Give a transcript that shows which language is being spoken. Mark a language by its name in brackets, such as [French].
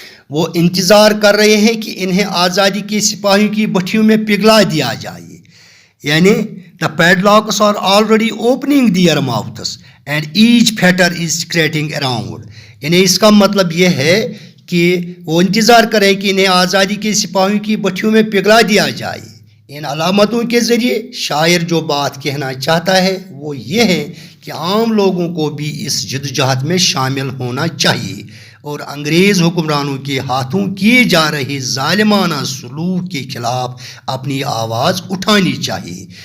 [Urdu] وہ انتظار کر رہے ہیں کہ انہیں آزادی کے سپاہیوں کی بٹھیوں میں پگھلا دیا جائے. [English] یعنی the padlocks are already opening their mouths and each fetter is scratching around. [Urdu] یعنی اس کا مطلب یہ ہے کہ وہ انتظار کریں کہ انہیں آزادی کے سپاہیوں کی بٹھیوں میں پگھلا دیا جائے. ان علامتوں کے ذریعے شاعر جو بات کہنا چاہتا ہے وہ یہ ہے کہ عام لوگوں کو بھی اس جدوجہد میں شامل ہونا چاہیے اور انگریز حکمرانوں کے ہاتھوں کیے جا رہے ظالمانہ سلوک کے خلاف اپنی آواز اٹھانی چاہیے.